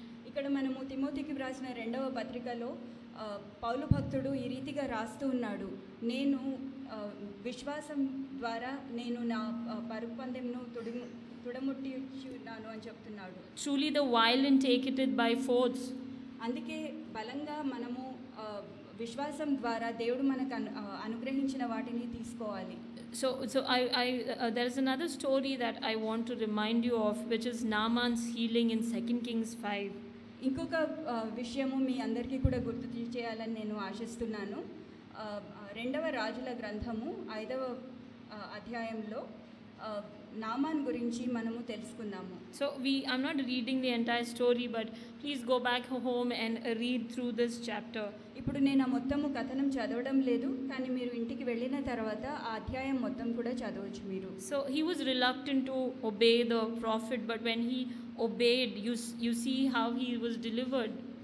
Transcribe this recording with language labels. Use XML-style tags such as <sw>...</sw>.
<te>ఇక్కడ మనము తిమోతికి వ్రాసిన 2వ పత్రికలో పౌలు భక్తుడు ఈ రీతిగా రాస్తూ ఉన్నాడు, నేను విశ్వాసం ద్వారా నేను నా పరుగు పందెంను తుడముట్టిచున్నాను అని చెప్తున్నాడు.</te> <en>Truly the violent take it by force.</en> <te>అందుకే బలంగా మనము విశ్వాసం ద్వారా దేవుడు మనకు అనుగ్రహించిన వాటిని తీసుకోవాలి.</te> <en>So there is another story that I want to remind you of, which is Naaman's healing in 2 Kings 5.</en> <te>ఇంకొక విషయము మీ అందరికీ కూడా గుర్తు చేయాలని నేను ఆశిస్తున్నాను. 2వ రాజుల గ్రంథము 5వ అధ్యాయంలో నామాన్ గురించి మనము తెలుసుకుందాము.</te> <en>So I'm not reading the entire story, but please go back home and read through this chapter.</en> <te>ఇప్పుడు నేను మొత్తము కథనం చదవడం లేదు, కానీ మీరు ఇంటికి వెళ్ళిన తర్వాత ఆ అధ్యాయం మొత్తం కూడా చదవచ్చు మీరు.</te> <en>So he was reluctant to obey the prophet, but when he obeyed, you see how he was delivered.</en>